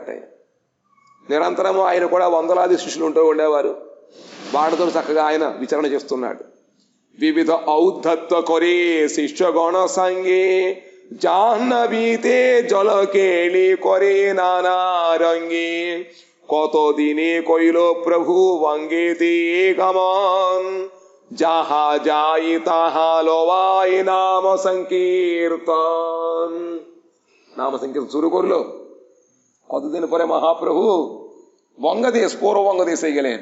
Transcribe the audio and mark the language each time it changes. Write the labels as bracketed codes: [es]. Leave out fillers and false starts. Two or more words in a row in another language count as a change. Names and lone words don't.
[te] నిరంతరము ఆయన కూడా వందలాది శిష్యులు ఉంటూ ఉండేవారు. వాడితో చక్కగా ఆయన విచరణ చేస్తున్నాడు. [bn] বিবিধ ঔদ্ধত্য করে শিষ্যগণ সঙ্গে জাহ্নবীতে জলকেলি করে নানা রঙ্গে কতদিনে কইল প্রভু বঙ্গেতে গমন যাহা যাই তাহা লওয়াই নাম সংকীর্তন। নাম সংকীর্তন শুরু করলো। কতদিন পরে মহাপ্রভু বঙ্গদেশ, পৌর বঙ্গদেশে গেলেন।